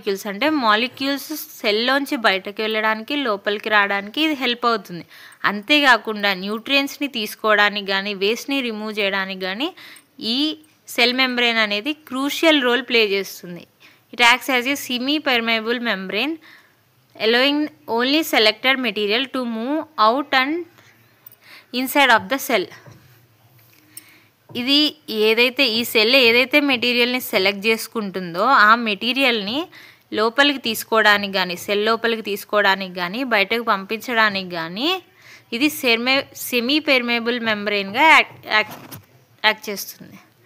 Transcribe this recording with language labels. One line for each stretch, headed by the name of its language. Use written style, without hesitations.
Telugu: అంటే మాలిక్యూల్స్ సెల్లోంచి బయటకు వెళ్ళడానికి లోపలికి రావడానికి ఇది హెల్ప్ అవుతుంది. అంతేకాకుండా న్యూట్రియంట్స్ని తీసుకోవడానికి కానీ వేస్ట్ని రిమూవ్ చేయడానికి కానీ ఈ సెల్ మెంబ్రెయిన్ అనేది క్రూషియల్ రోల్ ప్లే చేస్తుంది.
English: It acts as a semi permeable membrane allowing only selected material to move out and inside of the cell.
Telugu: ఇది ఏదైతే ఈ సెల్ ఏదైతే మెటీరియల్ని సెలెక్ట్ చేసుకుంటుందో ఆ మెటీరియల్ని లోపలికి తీసుకోవడానికి కానీ సెల్ లోపలికి తీసుకోవడానికి కానీ బయటకు పంపించడానికి కానీ ఇది సెమీ పెర్మేబుల్ మెంబ్రెయిన్గా యాక్ట్ చేస్తుంది.